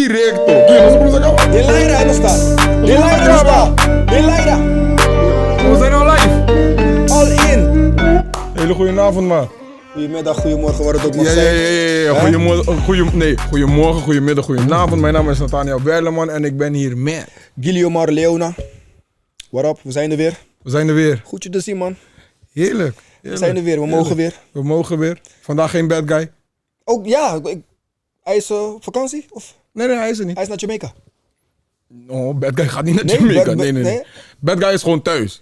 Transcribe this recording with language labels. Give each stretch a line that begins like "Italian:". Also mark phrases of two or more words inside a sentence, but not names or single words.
Spanish: directo. De Laira no está. De Laira no está. De Laira.
Dutch: We zijn al live.
English: All in.
Dutch: Hele goede avond, man. Goedemiddag, goedemorgen, wat het ook mag Ja. zijn. Goedemorgen, goedemiddag, goedenavond. Mijn naam is Nathaniel Werleman en ik ben hier met... Guillermo Leona.
English: What up,
Dutch: we zijn er weer. We zijn er weer. Goed je te zien, man. Heerlijk. We zijn er weer, we mogen weer. We mogen weer. Vandaag geen
English: bad guy.
Dutch: Oh ja, hij is op vakantie? Of? Nee, hij is er niet. Hij is naar Jamaica. Oh,
English: bad guy
Dutch: gaat niet naar Nee, Jamaica. bad- Nee.
English: Bad guy
Dutch: is gewoon thuis.